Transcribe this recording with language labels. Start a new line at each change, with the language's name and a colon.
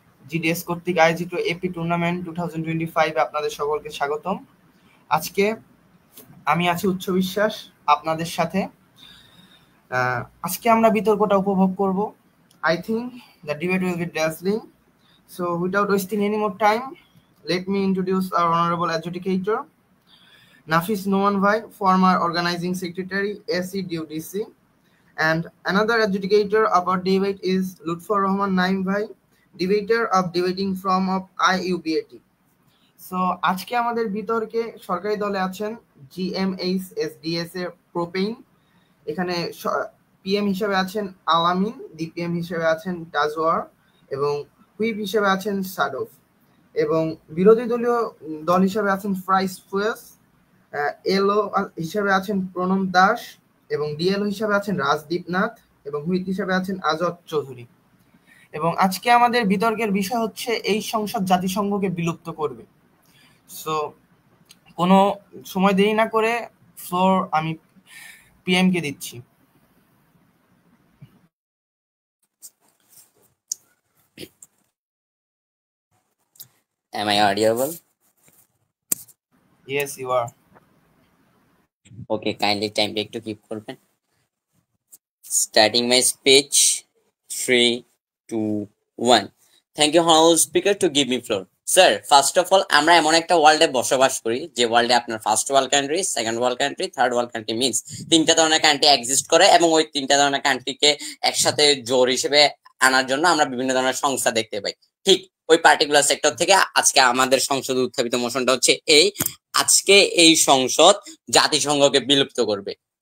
Bangla: GDS কর্তৃক আয়োজিত AP tournament 2025 এ আপনাদের সকলকে স্বাগতম। আজকে আমি আছি উচ্চ বিশ্বাস আপনাদের সাথে। আজকে আমরা বিতর্কটা উপভোগ করব।
English: I think the debate will be dazzling. So without wasting any more time, let me introduce our honorable adjudicator, Nafis Noman Bhai, former organizing secretary, SEDUDC. And another adjudicator of our debate is Lutfur Rahman Naim Bhai, debater of debating from of IUBAT.
Bangla: So আজকে আমাদের বিতর্কে সরকারি দলে আছেন GMH SDS এর প্রোপেইন, এখানে PM হিসেবে আছেন আলামিন, ডিপিএম হিসেবে আছেন তাজওয়ার এবং হুইপ হিসেবে আছেন সাদফ, এবং বিরোধী দলীয় দল হিসেবে আছেন ফ্রাইস ফুয়েস, এলও হিসেবে আছেন প্রণব দাস এবং ডিএলও হিসেবে আছেন রাজদীপ নাথ এবং হুইপ হিসেবে আছেন আজাদ চৌধুরী। এবং আজকে আমাদের বিতর্কের বিষয় হচ্ছে এই সংসদ জাতিসংঘকে বিলুপ্ত করবে। সো কোনো সময় দেরি না করে ফ্লোর আমি পিএম কে দিচ্ছি।
English: Am I audible? Yes, you are. Okay, kindly time take to keep করবেন। Starting my speech. 3, 2, 1. Thank you, honorable speaker, to give me floor.
Bangla: Sir, first of all, আমরা এমন একটা ওয়ার্ল্ডে বসবাস করি যে ওয়ার্ল্ডে আপনার first world country, second world country, third world country means তিনটা ধরনের কান্ট্রি এক্সিস্ট করে, এবং ওই তিনটা ধরনের কান্ট্রিকে একসাথে জোর হিসেবে আনার জন্য আমরা বিভিন্ন ধরনের সংস্থা দেখতে পাই। ঠিক ওই পার্টিকুলার সেক্টর থেকে আজকে আমাদের সংসদে উত্থাপিত মোশনটা হচ্ছে আজকে এই সংসদ জাতিসংঘকে বিলুপ্ত করবে।